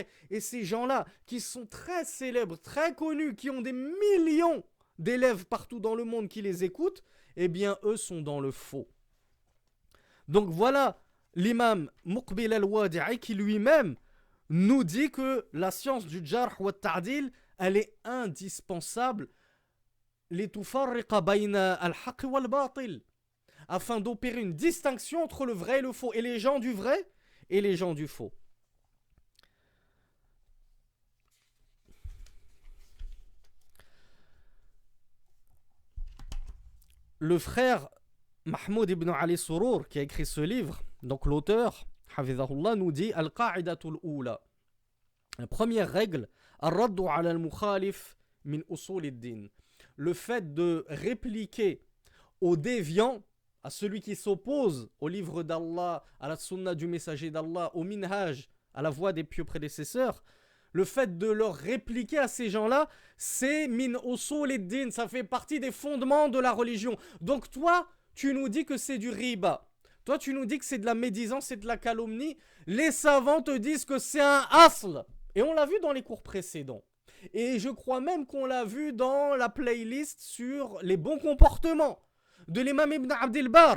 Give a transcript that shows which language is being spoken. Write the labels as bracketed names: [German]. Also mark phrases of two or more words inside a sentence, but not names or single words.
[French] Et ces gens-là, qui sont très célèbres, très connus, qui ont des millions d'élèves partout dans le monde qui les écoutent, eh bien eux sont dans le faux. Donc voilà l'imam Muqbil al-Wadi'i qui lui-même nous dit que la science du [Arabic] جرح وتعديل, [French] elle est indispensable [Arabic] لتفرق بين الحق والباطل, [French] afin d'opérer une distinction entre le vrai et le faux, et les gens du vrai et les gens du faux. Le frère Mahmoud ibn Ali Sourour, qui a écrit ce livre, donc l'auteur, Hafizahullah, nous dit [Arabic] القاعدة الأولى. [French] La première règle, [Arabic] الرد على المخالف من أصول الدين. [French] Le fait de répliquer aux déviants, à celui qui s'oppose au livre d'Allah, à la sunna du messager d'Allah, au minhaj, à la voie des pieux prédécesseurs, le fait de leur répliquer à ces gens-là, c'est [Arabic] من أصول الدين, [French] ça fait partie des fondements de la religion. Donc toi, tu nous dis que c'est du riba. Toi, tu nous dis que c'est de la médisance, c'est de la calomnie. Les savants te disent que c'est un asl. Et on l'a vu dans les cours précédents. Et je crois même qu'on l'a vu dans la playlist sur les bons comportements de l'imam Ibn Abdel Bar.